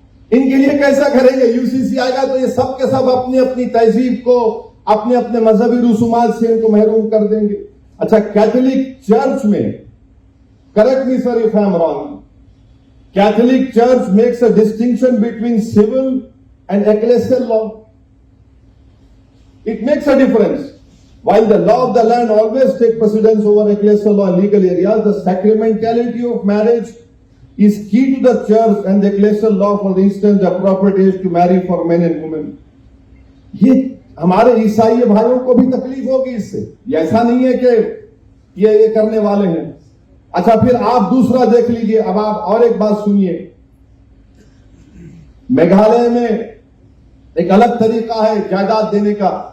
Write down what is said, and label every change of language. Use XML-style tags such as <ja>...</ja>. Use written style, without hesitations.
<hi>इनके लिए कैसा करेंगे? यूसीसी आएगा तो ये सब के सब अपनी अपनी तहजीब को, अपने अपने मजहबी रसूमात से इनको महरूम कर देंगे।</hi> <en>अच्छा,</en> <hi>कैथोलिक चर्च में,</hi> <en>Correct me sir if I am wrong, Catholic church makes a distinction between civil and ecclesial law. It makes a difference. While the law of the land always takes precedence over ecclesial law in legal areas, the sacramentality of marriage is key to the church and the ecclesial law, for instance, the appropriate age to marry for men and women.</en> <hi>ये हमारे ईसाई भाइयों को भी तकलीफ होगी इससे, ऐसा नहीं है कि ये करने वाले हैं। अच्छा, फिर आप दूसरा देख लीजिए। अब आप और एक बात सुनिए, मेघालय में एक अलग तरीका है जायदाद देने का।</hi>